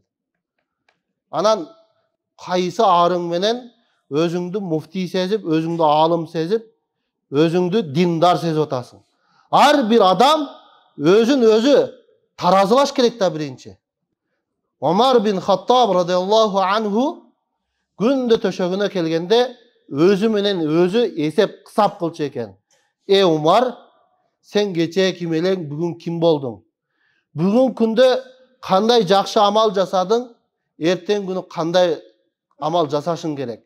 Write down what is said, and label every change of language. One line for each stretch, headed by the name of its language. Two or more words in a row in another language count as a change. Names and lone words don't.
Kyrgyz: Анан кайсы арың менен өзүңдү муфти сезип, өзүңдү алым сезип, өзүңдү диндар сезип атасың. Ар бир адам өзүн өзү таразылаш керек да биринчи. Омар бин Хаттаб
Arabic: رضي الله عنه
Kyrgyz: күндө төшөгүнө келгенде өзү менен өзү эсеп кысап кылчу экен. Умар, сен кечээ ким элең, бүгүн ким болдуң? Бүгүн күндө кандай жакшы амал жасадың, эртең күнү кандай амал жасашың керек?